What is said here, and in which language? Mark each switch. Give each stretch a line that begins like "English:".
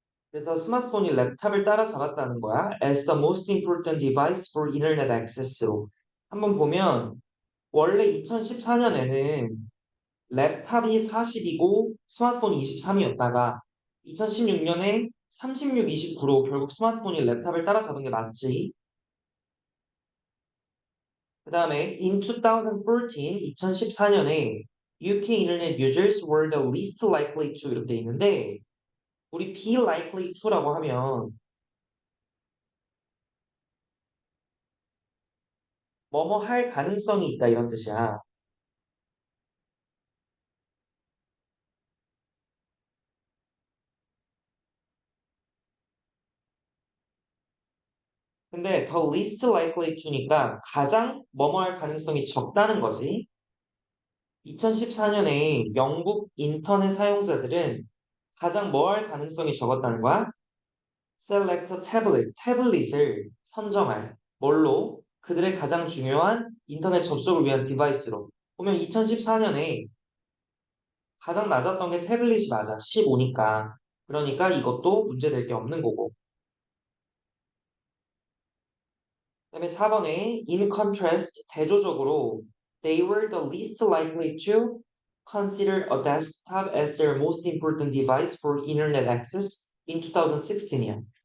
Korean: 그래서 스마트폰이 랩탑을 따라잡았다는 거야.
English: As the most important device for internet access로.
Korean: 한번 보면 원래 2014년에는 랩탑이 40이고 스마트폰이 23이었다가 2016년에 36, 29로 결국 스마트폰이 랩탑을 따라잡은 게 맞지. 그 다음에
English: in 2014,
Korean: 2014년에
English: UK internet users were the least likely to
Korean: 이렇게 돼 있는데 우리
English: be likely to
Korean: 라고 하면 뭐뭐 할 가능성이 있다 이런 뜻이야. 근데
English: the least likely to
Korean: 니까 가장 뭐뭐 할 가능성이 적다는 거지. 2014년에 영국 인터넷 사용자들은 가장 뭐 할 가능성이 적었다는 거야?
English: Select a tablet,
Korean: 태블릿을 선정할. 뭘로? 그들의 가장 중요한 인터넷 접속을 위한 디바이스로. 보면 2014년에 가장 낮았던 게 태블릿이 맞아. 15니까. 그러니까 이것도 문제될 게 없는 거고. 그다음에 4번에
English: in contrast,
Korean: 대조적으로
English: they were the least likely to consider a desktop as their most important device for internet access in 2016이야.